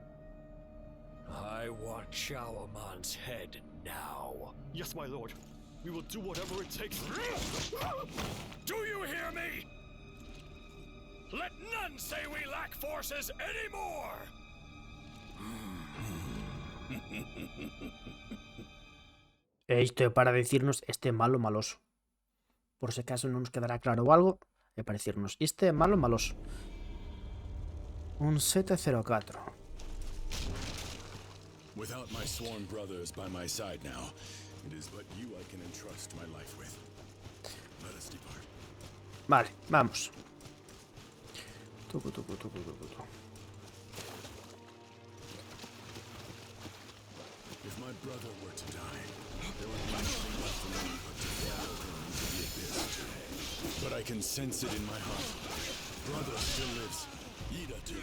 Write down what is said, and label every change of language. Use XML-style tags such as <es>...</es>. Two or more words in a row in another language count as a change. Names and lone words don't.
<en>I want Shao Aman's head now. Yes, my lord. We will do whatever it takes. Do you hear me? Let none say we lack forces anymore!</en> <gl>Isto é para decirnos este malo maloso. Por se acaso non nos quedará claro algo, E per dicirnos, este é malo maloso. Un 704.</gl> <en>Without my sworn brothers by my side now, it is but you I can entrust my life with. Let us depart.</en> <gl>Vale, vamos. Tucu, tucu, tucu, tucu, tucu.</gl> <en>If my brother were to die, there would be nothing left for me but to follow him into the abyss. But I can sense it in my heart. Brother still lives. Ida too.</en>